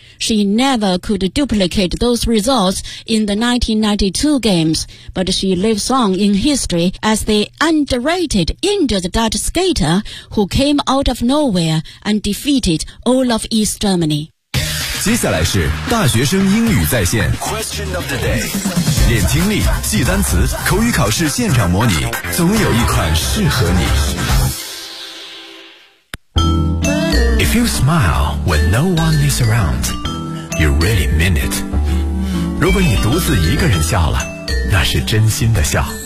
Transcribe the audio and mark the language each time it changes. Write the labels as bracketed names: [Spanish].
[English] She never could duplicate those results in the 1992 games, but she lives on in history as the underrated injured Dutch skater who came out of nowhere and defeated all of East Germany. [Chinese] 接下来是大学生英语在线 [English] Question of the day. [Chinese] 练听力，记单词，口语考试现场模拟，总有一款适合你。 [English] If you smile when no one is around, you really mean it. [Chinese] 如果你独自一个人笑了，那是真心的笑。